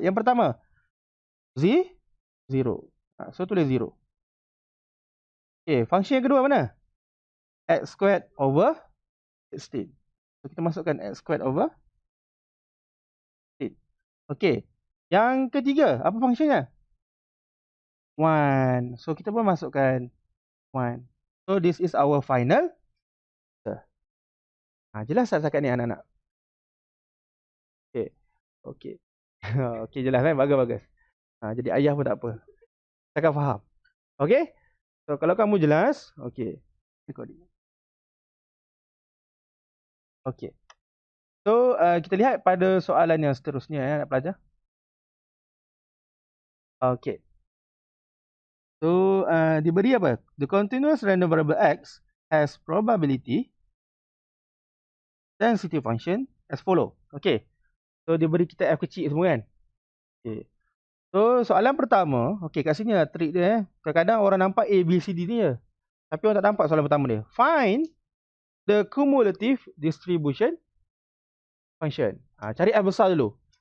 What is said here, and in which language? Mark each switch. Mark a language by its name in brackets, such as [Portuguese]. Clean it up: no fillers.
[Malay] Yang pertama 0. So tulis 0. [English] Okay, function [Malay] yang kedua mana? [English] X squared over 16. [Malay] So kita masukkan [English] X squared over 16. [Malay] Okay, yang ketiga apa funksinya? 1. So kita pun masukkan 1. [English] So this is our final answer. [Malay] Jelas tak setakat ni anak-anak? Okay. Okay. Okay, jelas kan? Bagus-bagus. Jadi ayah pun tak apa. Saya akan faham. Okay. So kalau kamu jelas, okay. Recording. Okay. So kita lihat pada soalan yang seterusnya nak pelajar. Okay. So diberi apa? [English] The continuous random variable x has probability density function as follow. Okay. [Malay] So dia beri kita f kecil semua kan. Okay. So soalan pertama, okay, kat sini lah trik dia. Kadang-kadang orang nampak A, B, C, D ni je. Tapi orang tak nampak soalan pertama dia. [English] Find the cumulative distribution function. [Malay] Cari f besar dulu.